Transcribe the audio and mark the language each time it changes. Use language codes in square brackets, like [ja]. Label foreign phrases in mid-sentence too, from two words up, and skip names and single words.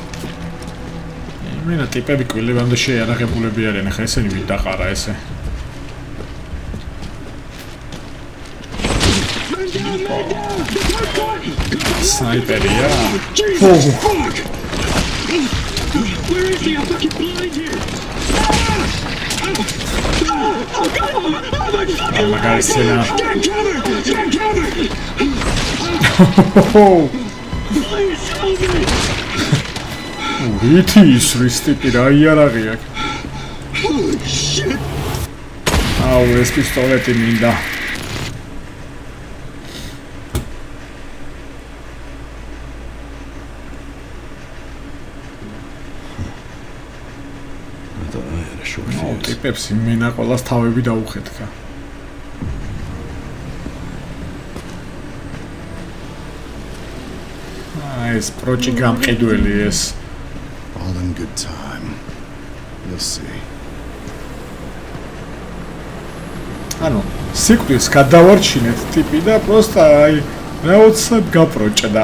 [ka] იმენა ტიპები კვილებამდე შეიარაღებულები არიან, ახლა ესენი ვინ დაყარა ესე? Sniperია. [en] Fuck! Where is he? I'm fucking blind here! Oh, God! Oh, my fucking [ka] მაგარი სცენა. [en] Get cover! Get cover! Please help me! [ka] ვითი ისრის ტიპი რა იარაღი აქვს. [en] Holy shit! [ka] აუ ეს პისტოლეტი მინდა. [en] I thought I had a short [ka] აუ [en] fuse. [ka] ტიპებს იმენა ყოველას თავები დაუხეთქა. ეს პროჭი გამყიდველი ეს. [en] All in good time. You'll see. [ka] ანუ სიკვდილს გადავარჩინეთ ტიპი და პროსტა აი რაოცად გაპროჭდა.